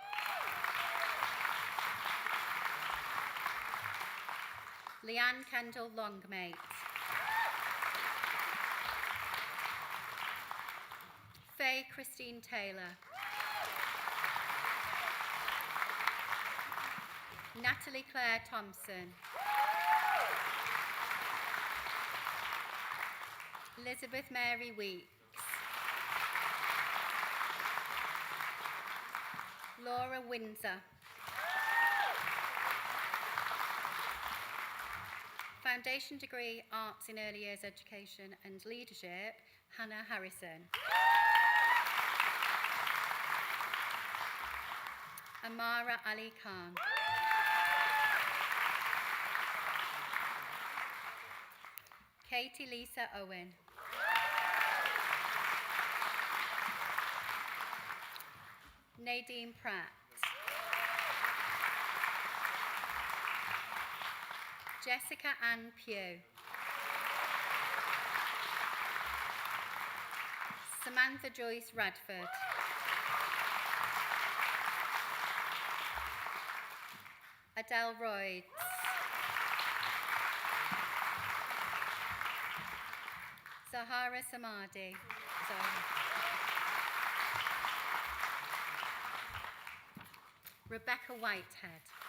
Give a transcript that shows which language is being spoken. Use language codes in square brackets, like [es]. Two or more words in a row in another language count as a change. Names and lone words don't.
[en] Leanne Kendall Longmate. Faye Christine Taylor. Natalie Claire Thompson. Elizabeth Mary Weeks. Laura Windsor. Foundation degree, Arts in Early Years Education and Leadership, Hannah Harrison. Amara Ali Khan. Katie Lisa Owen. Nadine Pratt. Jessica Ann Pugh. Samantha Joyce Radford. Adele Royds. Zahara Samadi. Rebecca Whitehead.